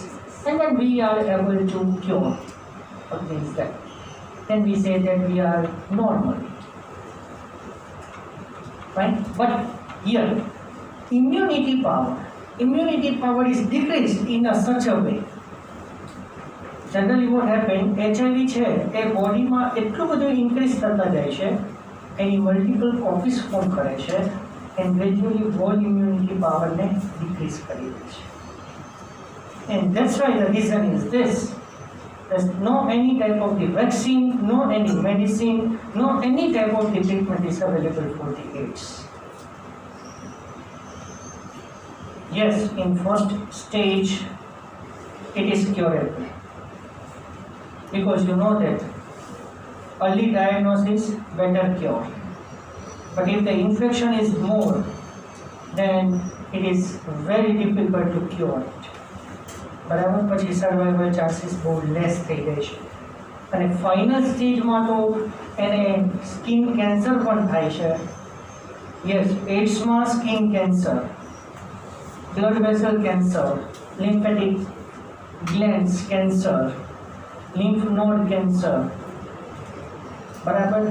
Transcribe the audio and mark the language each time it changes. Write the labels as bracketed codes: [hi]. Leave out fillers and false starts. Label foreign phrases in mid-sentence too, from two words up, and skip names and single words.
[en] And then we are able to cure against that. Then we say that we are normal. Right? But here, immunity power is decreased in such a way. Generally what happens, [gu] HIV છે એ બોડીમાં એટલું બધું ઇન્ક્રીઝ થતા જાય છે, એની [en] multiple copies [gu] ફોર્મ કરે છે, [en] and gradually whole immunity power ને decrease કરી દે છે. And that's why the reason is this. There's no any type of the vaccine, no any medicine, no any type of the treatment is available for the AIDS. Yes, in first stage, it is curable. Because you know that early diagnosis, better cure. But if the infection is more, then it is very difficult to cure it. [gu] બરાબર, પછી [en] survival chances [gu] બહુ લેસ થઈ જાય છે. અને ફાઇનલ સ્ટેજમાં તો એને [en] skin cancer [gu] પણ થાય છે. [en] યસ, એડ્સમાં skin cancer, blood vessel cancer, lymphatic glands cancer, lymph node cancer, બરાબર.